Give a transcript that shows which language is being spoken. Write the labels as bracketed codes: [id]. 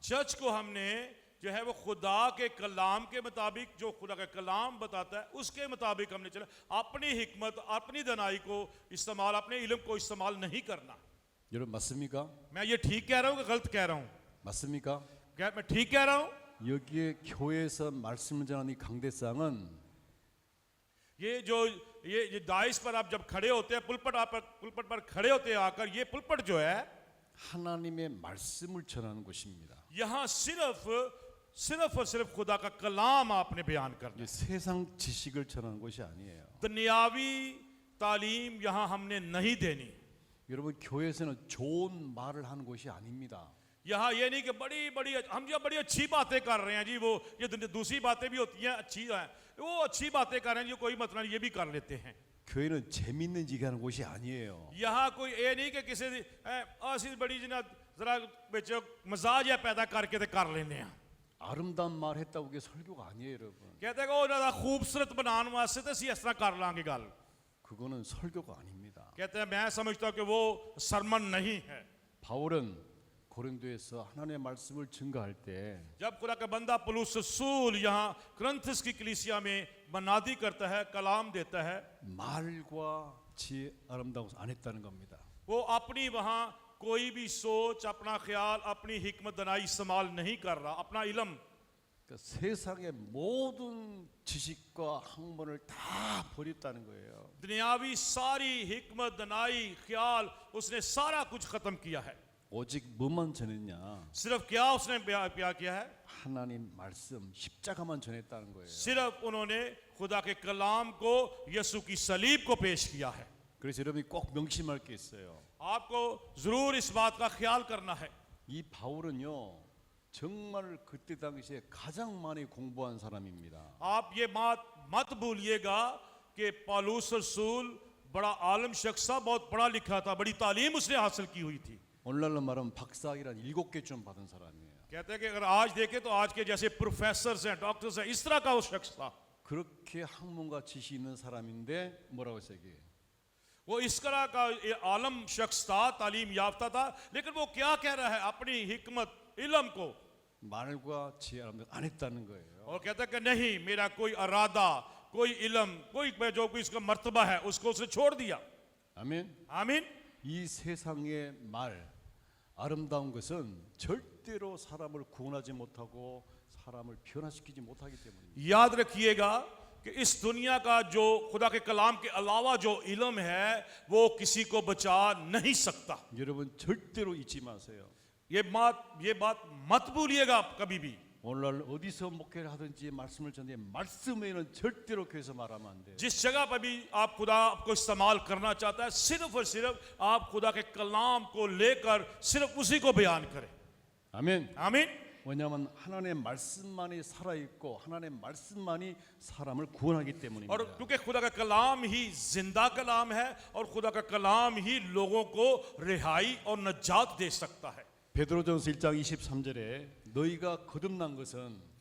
[hi] Church को हमने जो है वो खुदा के कलाम के मुताबिक, जो खुदा का कलाम बताता है उसके मुताबिक हमने चला। अपनी हिकमत, अपनी दनाई को इस्तेमाल, अपने इल्म को इस्तेमाल नहीं करना। [ko] 여러분 맞습니까? [hi] मैं ये ठीक कह रहा हूँ कि गलत कह रहा हूँ? [ko] 맞습니까? [hi] क्या मैं ठीक कह रहा हूँ? [ko] 여기에 교회에서 말씀을 전하는 이 강대상은 [hi] ये दाइस पर आप जब खड़े होते हैं, पुलपट पर खड़े होते हैं आकर, ये पुलपट जो है [ko] 하나님의 말씀을 전하는 곳입니다. [hi] यहाँ सिर्फ सिर्फ और सिर्फ खुदा का कलाम आपने बयान करना [ko] 이 세상 지식을 전하는 것이 아니에요. [hi] है। दुनियावी तालीम यहाँ हमने नहीं देनी। [ko] 여러분 교회에서는 좋은 말을 하는 것이 아닙니다. [hi] यहाँ ये नहीं कि बड़ी बड़ी हम जो बड़ी अच्छी बातें कर रहे हैं जी, वो ये दूसरी बातें भी होती हैं अच्छी हैं, वो अच्छी बातें कर रहे हैं जो कोई मतलब नहीं, ये भी कर लेते हैं। [ko] 교회는 재밌는 얘기하는 곳이 아니에요. [hi] यहाँ कोई ये नहीं कि किसी ऐसी बड़ी जना जरा बिच मजाज या पैदा करके ते कर लेने हैं। [ko] 아름다운 말 했다고 그게 설교가 아니에요, 여러분. [hi] कहते हैं कि वो ज़्यादा खूबसूरत बनाने वास्ते तो इस तरह कर लांगे गल। [ko] 그거는 설교가 아닙니다. [hi] कहते हैं मैं समझता हूँ कि वो सरमन नहीं है। [ko] 바울은 고린도에서 하나님의 말씀을 증거할 때 [hi] जब खुदा का बंदा पौलुस रसूल यहाँ कुरिन्थस की कलीसिया में मनादी करता है, कलाम देता है, [ko] 말과 지혜 아름다운 것을 안 했다는 겁니다. [hi] वो अपनी वहाँ कोई भी सोच, अपना ख्याल, अपनी हिकमत दनाई इस्तेमाल नहीं कर रहा, अपना इलम। [ko] 그러니까 세상의 모든 지식과 학문을 다 버렸다는 거예요. [hi] दुनियावी सारी हिकमत दनाई ख्याल उसने सारा कुछ खत्म किया है। [ko] 오직 뭐만 전했냐? [hi] सिर्फ क्या उसने क्या किया है? [ko] 하나님 말씀 십자가만 전했다는 거예요. [hi] सिर्फ उन्होंने खुदा के कलाम को, यसु की सलीब को पेश किया है। [ko] 그래서 여러분이 꼭 명심할 게 있어요. [hi] आपको जरूर इस बात का ख्याल करना है। [ko] 이 바울은요 정말 그때 당시에 가장 많이 공부한 사람입니다. [hi] आप ये बात मत भूलिएगा कि पौलुस रसूल बड़ा आलम शख्स था, बहुत पढ़ा लिखा था, बड़ी तालीम उसने हासिल की हुई थी। [ko] 오늘날로 말하면 박사학위란 7개쯤 받은 사람이에요. [hi] कहते हैं कि अगर आज देखें तो आज के जैसे प्रोफेसर हैं, डॉक्टर्स हैं, इस तरह का वो शख्स था। [ko] 그렇게 학문과 지식 있는 사람인데 뭐라고 했어요 이게? [hi] वो इस तरह का ये आलम शख्स था, तालीम याफ्ता था, लेकिन वो क्या कह रहा है? अपनी हिकमत इलम को [ko] 말과 지혜 아름다운 안 했다는 거예요. [hi] और कहता है कि नहीं, मेरा कोई अरादा, कोई इलम, कोई जो कोई इसका मर्तबा है उसको उसने छोड़ दिया। [ko] 아멘. [hi] आमीन। [ko] 이 세상의 말 아름다운 것은 절대로 사람을 구원하지 못하고 사람을 변화시키지 못하기 때문입니다. [hi] याद रखिएगा कि इस दुनिया का जो खुदा के कलाम के अलावा जो इल्म है वो किसी को बचा नहीं सकता। [ko] 여러분 절대로 잊지 마세요. [hi] ये बात मत भूलिएगा कभी भी। [ko] 오늘날 어디서 목회를 하든지 말씀을 전해 말씀 외에는 절대로 교회에서 말하면 안 돼요. [hi] जिस जगह पर भी आप खुदा आपको इस्तेमाल करना चाहता है, सिर्फ और सिर्फ आप खुदा के कलाम को लेकर सिर्फ उसी को बयान करें। [ko] 아멘. [hi] आमीन। [ko] 왜냐하면 하나님의 말씀만이 살아있고 하나님의 말씀만이 사람을 구원하기 [hi] और [ko] 때문입니다. [hi] क्योंकि खुदा का कलाम ही जिंदा कलाम है और खुदा का कलाम ही लोगों को रिहाई और नजात दे सकता है। [ko] 베드로전서 1장 23절에 너희가 거듭난 것은